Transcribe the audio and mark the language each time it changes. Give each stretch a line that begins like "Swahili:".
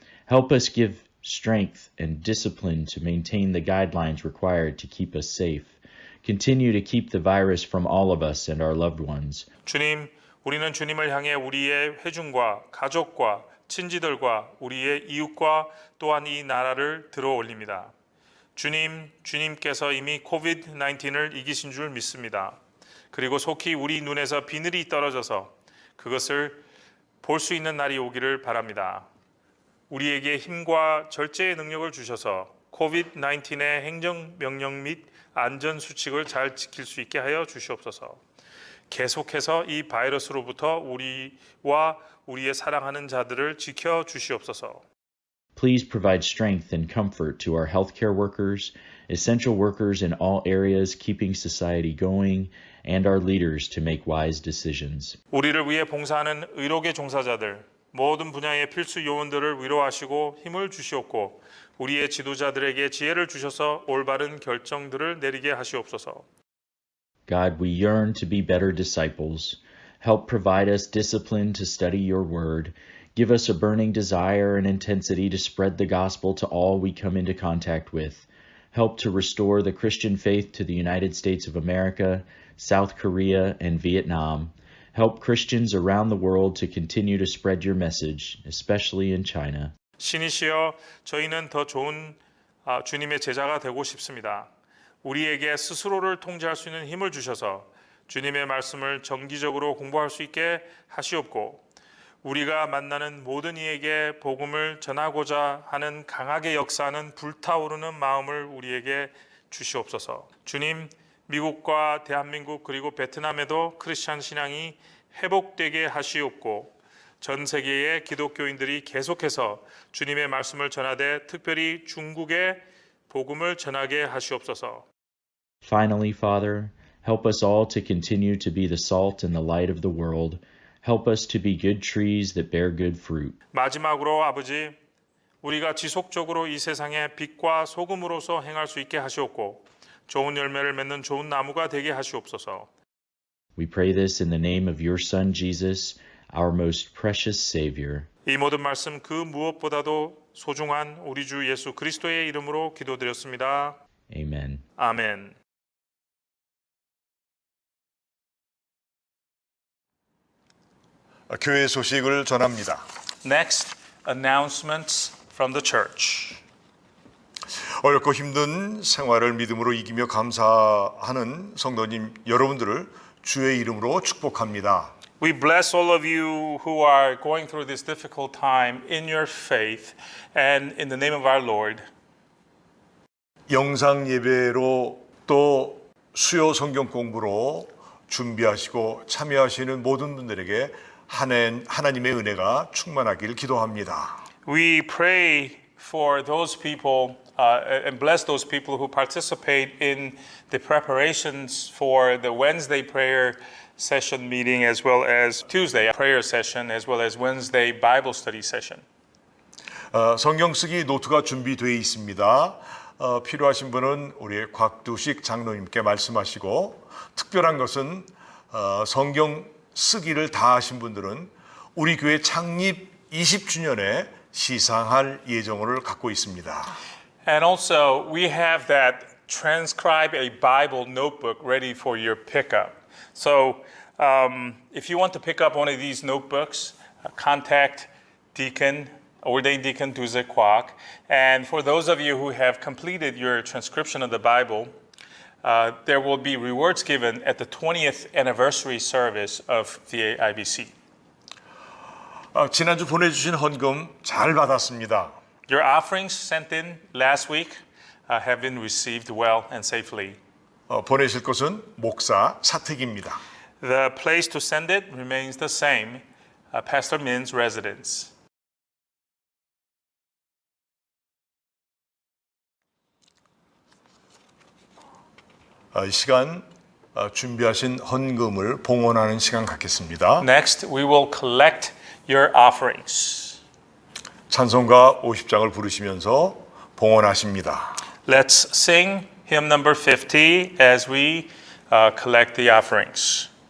English: Help us give strength and discipline to maintain the guidelines required to keep us safe. Continue to keep the virus from all of us and our loved ones.
Korean: 주님, 우리는 주님을 향해 우리의 회중과 가족과 친지들과 우리의 이웃과 또한 이 나라를 들어 올립니다. 주님, 주님께서 이미 COVID-19을 이기신 줄 믿습니다. 그리고 속히 우리 눈에서 비늘이 떨어져서 그것을 볼 수 있는 날이 오기를 바랍니다. 우리에게 힘과 절제의 능력을 주셔서 COVID-19의 행정명령 및 안전수칙을 잘 지킬 수 있게 하여 주시옵소서. 계속해서 이 바이러스로부터 우리와 우리의 사랑하는 자들을 지켜 주시옵소서.
English: Please provide strength and comfort to our healthcare workers, essential workers in all areas keeping society going, and our leaders to make wise decisions.
Korean: 우리를 위해 봉사하는 의료계 종사자들, 모든 분야의 필수 요원들을 위로하시고 힘을 주시옵고 우리의 지도자들에게 지혜를 주셔서 올바른 결정들을 내리게 하시옵소서.
English: God, we yearn to be better disciples. Help provide us discipline to study your word. Give us a burning desire and intensity to spread the gospel to all we come into contact with. Help to restore the Christian faith to the United States of America, South Korea, and Vietnam. Help Christians around the world to continue to spread your message, especially in China.
Korean: 신이시여, 저희는 더 좋은 주님의 제자가 되고 싶습니다. 우리에게 스스로를 통제할 수 있는 힘을 주셔서 주님의 말씀을 정기적으로 공부할 수 있게 하시옵고 우리가 만나는 모든 이에게 복음을 전하고자 하는 강하게 역사하는 불타오르는 마음을 우리에게 주시옵소서. 주님, 미국과 대한민국 그리고 베트남에도 크리스찬 신앙이 회복되게 하시옵고 전 세계의 기독교인들이 계속해서 주님의 말씀을 전하되 특별히 중국에 복음을 전하게 하시옵소서.
English: Finally, Father, help us all to continue to be the salt and the light of the world. Help us to be good trees that bear good fruit.
Korean: 마지막으로 아버지, 우리가 지속적으로 이 세상에 빛과 소금으로서 행할 수 있게 하시옵고 좋은 열매를 맺는 좋은 나무가 되게 하시옵소서.
English: We pray this in the name of your Son, Jesus, our most precious Savior.
Korean: 이 모든 말씀 그 무엇보다도 소중한 우리 주 예수 그리스도의 이름으로 기도드렸습니다.
English: Amen.
Korean: 아멘. 교회 소식을 전합니다.
English: Next, announcements from the church.
Korean: 어렵고 힘든 생활을 믿음으로 이기며 감사하는 성도님 여러분들을 주의 이름으로 축복합니다.
English: We bless all of you who are going through this difficult time in your faith and in the name of our Lord.
Korean: 영상 예배로 또 수요 성경 공부로 준비하시고 참여하시는 모든 분들에게 하나님의 은혜가 충만하길 기도합니다.
English: We pray for those people and bless those people who participate in the preparations for the Wednesday prayer session meeting as well as Tuesday prayer session as well as Wednesday Bible study session.
Korean: 성경 쓰기 노트가 준비되어 있습니다. 필요하신 분은 우리 곽두식 장로님께 말씀하시고 특별한 것은 성경 쓰기를 다 하신 분들은 우리 교회 창립 20주년에 시상할 예정을 갖고 있습니다.
English: And also we have that transcribe a Bible notebook ready for your pickup. So if you want to pick up one of these notebooks, contact ordained deacon Duze Kwak. And for those of you who have completed your transcription of the Bible, there will be rewards given at the 20th anniversary service of VAIBC.
Korean: 지난주 보내주신 헌금 잘 받았습니다.
English: Your offerings sent in last week have been received well and safely.
Korean: 보내실 곳은 목사 사택입니다.
English: The place to send it remains the same, Pastor Min's residence.
Korean: 이 시간 준비하신 헌금을 봉헌하는 시간 갖겠습니다.
English: Next, we will collect your offerings.
Korean: 찬송가 50장을 부르시면서 봉헌하십니다.
English: Let's sing hymn number 50 as we collect the offerings.